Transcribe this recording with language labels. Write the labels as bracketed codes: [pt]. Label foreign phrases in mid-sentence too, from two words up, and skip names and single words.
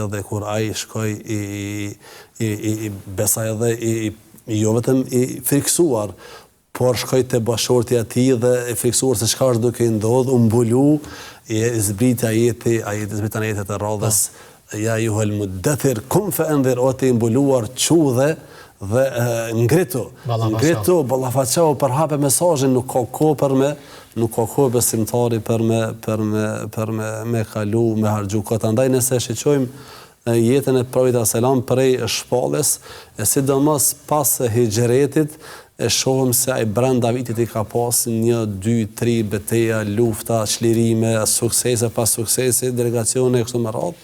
[sq] dhe kur ai shkoi i besaj edhe jo vetëm i friksuar, por shkoi te bashorti i tij dhe e friksuar se çka është duke i ndodhur, u mbulu, i zbrit ajeti të radhës, [ar] يا أيها المدثر قم فأنذر, [sq] o te mbuluar çudhe dhe ngritu ballafaqau për hape mesazhin, nuk ka kohë besimtari për me kalu, me harxhu kohë. Andaj nëse shiqojmë jetën e profetit sallam prej shpalljes, e sidomos pas hijretit, e shohim se ai brenda vitit i ka pas 1, 2, 3 betejë, lufta, çlirime, suksese pas suksesi, delegacione kështu me radhë.